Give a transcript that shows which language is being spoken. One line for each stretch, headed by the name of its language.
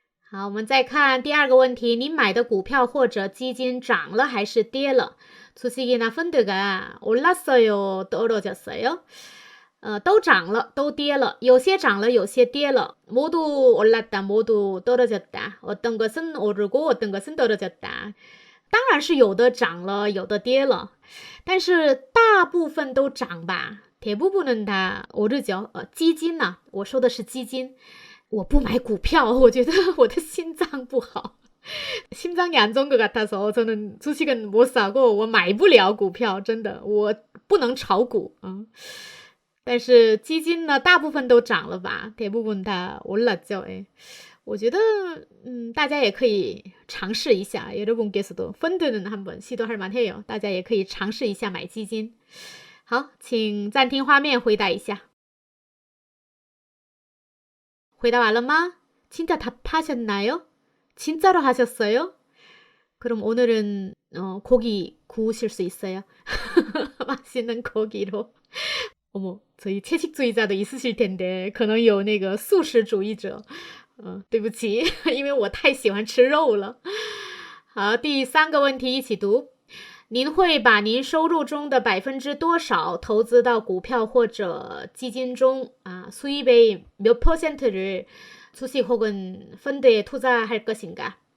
Chinese: 好，我们再看第二个问题您买的股票或者基金涨了还是跌了
Korean: 주식이나 펀드가 올랐어요, 떨어졌어요?
Chinese: 都涨了都跌了有些涨了有些跌了
Korean: 모두 올랐다, 모두 떨어졌다. 어떤 것은 오르고 어떤 것은 떨어졌다.
Chinese: 当然是有的涨了有的跌了但是大部分都涨吧
Korean: 대부분은 다 오르죠.
Chinese: 基金呢我说的是基金我不买股票我觉得我的心脏不好
Korean: 심장이 안 좋은 것 같아서 저는 주식은 못 사고
Chinese: 我买不了股票真的我不能炒股但是基金呢大部分都涨了吧
Korean: 대부분 다 올랐죠.
Chinese: 我觉得大家也可以尝试一下
Korean: 여러분께서도 펀드는 한번 시도할 만해요.
Chinese: 大家也可以尝试一下买基金好请暂停画面回答一下回答完了吗?
Korean: 진짜 답하셨나요? 진짜로 하셨어요? 그럼 오늘은 고기 구우실 수 있어요? 맛있는 고기로 어머 저희 채식주의자도 있으실 텐데
Chinese: 可能有那个素食主义者对不起因为我太喜欢吃肉了好第三个问题一起读您会把您收入中的多少投资到股票或者基金中
Korean: 수입의 몇 %를 주식 혹은 펀드에 투자할 것인가